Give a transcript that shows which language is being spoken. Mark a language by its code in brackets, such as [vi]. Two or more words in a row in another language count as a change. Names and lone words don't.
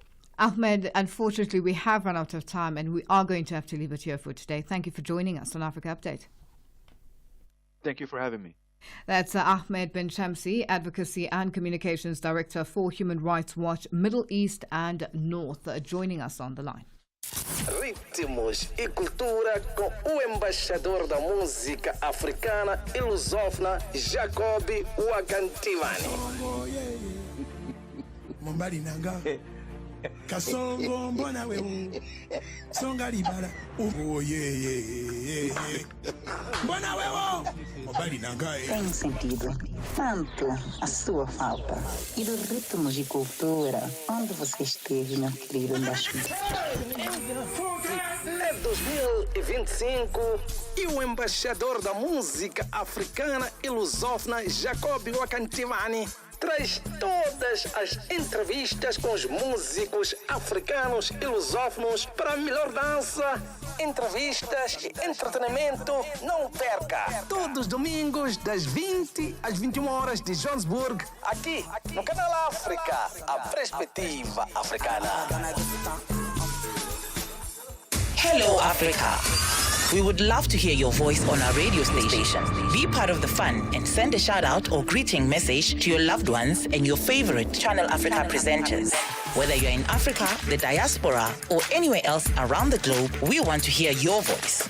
[en] Ahmed, unfortunately, we have run out of time, and we are going to have to leave it here for today. Thank you for joining us on Africa Update. Thank you for having me. That's Ahmed Ben Shamsi, Advocacy and Communications Director for Human Rights Watch Middle East and North, joining us on the line. [pt] Ritmos e cultura com o embaixador da música africana e lusófona, Jacobi Wakantivani. [ln] Mombali nanga kasongo mbona wewe songa libala mbona wewe mombali nanga [pt] tem sentido tanto a sua falta e do ritmo de cultura onde você esteve, meu querido embaixador. É 2025 e o embaixador da música africana e lusófona, Jacobi Wakantivani, traz todas as entrevistas com os músicos africanos e lusófonos para a melhor dança, entrevistas e entretenimento. Não perca! Todos os domingos, das 20 às 21 horas de Johannesburg, aqui no Canal África, a perspectiva africana. [en] Hello, Africa. We would love to hear your voice on our radio station. Be part of the fun and send a shout out or greeting message to your loved ones and your favorite Channel Africa presenters. Whether you're in Africa, the diaspora, or anywhere else around the globe, we want to hear your voice.